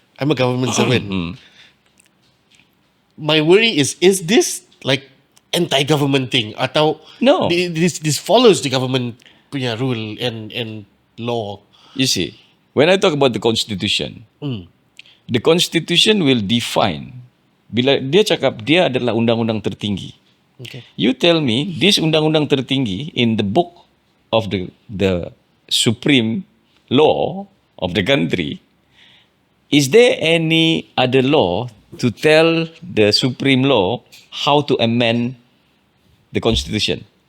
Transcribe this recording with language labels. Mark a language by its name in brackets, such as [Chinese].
[English] I'm a government servant. My worry is this like anti-government thing? [Malay] Atau [English] No. This follows the government punya rule and law. You see, when I talk about the constitution, the constitution will define. [Malay] Bila dia cakap dia adalah undang-undang tertinggi. [English] Okay. You tell me this [Malay] undang-undang tertinggi [English] in the book of the supreme law of the country. Is there any other law to tell the supreme law how to amend the constitution?